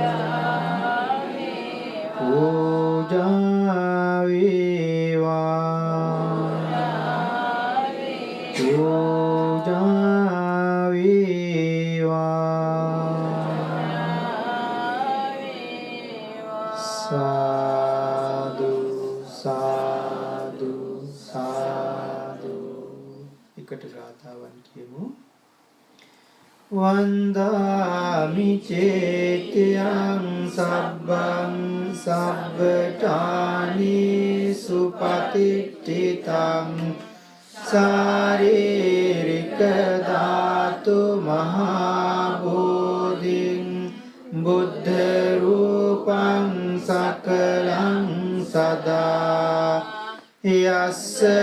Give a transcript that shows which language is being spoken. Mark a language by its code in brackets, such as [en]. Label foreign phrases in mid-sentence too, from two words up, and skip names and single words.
[si] පූජා වේවා පූජා වේවා සාදු සාදු සාදු එකට ගාථාවන් කියමු [pi] වන්දාමි චේතයං සබ්බං සබ්බඨානි සුපතිට්ඨිතං සාරීරික ධාතු මහා බෝධින් බුද්ධ රූපං සකලං සදා යස්ස